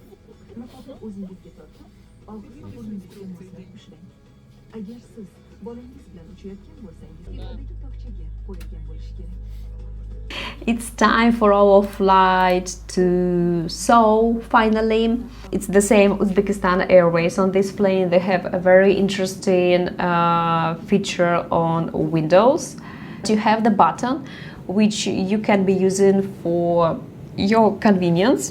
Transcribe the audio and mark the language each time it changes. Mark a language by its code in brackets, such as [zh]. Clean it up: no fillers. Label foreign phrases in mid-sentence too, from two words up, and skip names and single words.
[uz] Niqobni o'zingizga tortib, og'iz va burningizga moslab ushlang. Agar siz bolangiz bilan uchayotgan bo'lsangiz, tepadagi tokchaga qo'yilgan bo'lishi kerak. [en] It's time for our flight to Seoul, finally. It's the same Uzbekistan Airways. On this plane they have a very interesting feature on windows. You have the button which you can be using for your convenience.